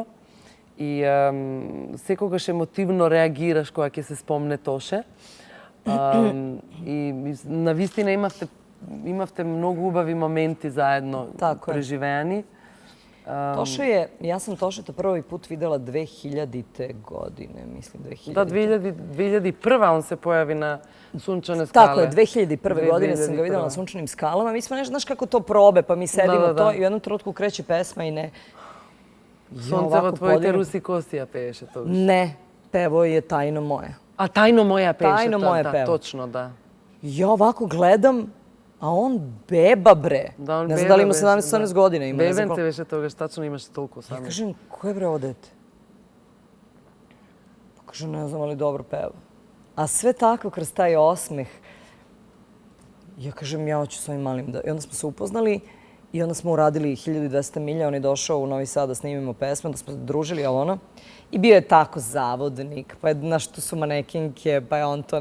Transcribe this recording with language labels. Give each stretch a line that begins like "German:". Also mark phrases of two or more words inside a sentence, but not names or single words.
Macedonian: И секогаш емотивно реагираш кога ќе се спомне Тоше. И навистина имавте многу убави моменти заедно преживеани.
Serbian: Ja sam Tošeta prvi put videla 2000. godine, mislim 2000. Da, 2001. on se pojavi na Sunčane skale. Tako je, 2001. godine sam ga videla na Sunčanim skalama. Mi smo nešto, znaš kako to probe, pa mi sedimo to i u jednom trenutku kreće pesma i ne...
Macedonian: Сонцево твоите руси косија пееше тогаш.
Serbian: Не, пево je Tajno moje.
Macedonian: A Tajno moja pееше, Tajno moje да,
Serbian: пево.
Macedonian: точно, да.
Serbian: Ja ovako gledam, a on beba bre. Да, он ne znam da li ima 17-18 godina.
Macedonian: Бебенце беше тогаш, тачно имаше толку само.
Serbian: Ja kažem, ko je bre ovo dete? Pa kažem, ne znam, ali dobro peva. A sve tako kroz taj osmeh. Ja kažem, ja hoću s ovim malim da... I onda smo se upoznali. I onda smo uradili 1200 milja, on je došao u Novi Sad da snimimo pesme, onda smo se družili, I bio je tako zavodnik, pa znaš, tu su manekinke, pa je on to...